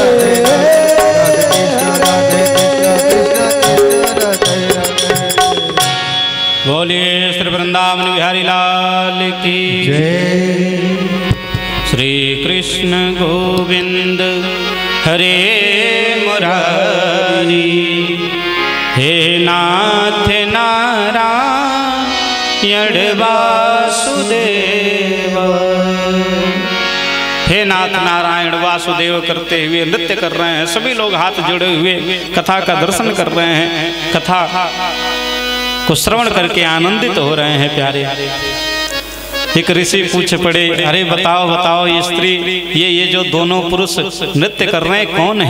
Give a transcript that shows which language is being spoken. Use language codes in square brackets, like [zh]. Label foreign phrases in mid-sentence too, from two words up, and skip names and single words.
[hi] बोलिए श्री वृंदावन बिहारी लाल की जय। श्री कृष्ण गोविंद हरे मुरारी, हे नाथ नारायण वासुदेव। हे नाथ नारायण वासुदेव करते हुए नृत्य कर रहे हैं। सभी लोग हाथ जोड़े हुए कथा का दर्शन कर रहे हैं, कथा को श्रवण करके आनंदित हो रहे हैं प्यारे। एक ऋषि पूछ पड़े, अरे बताओ बताओ ये स्त्री ये जो दोनों पुरुष नृत्य कर रहे हैं कौन है?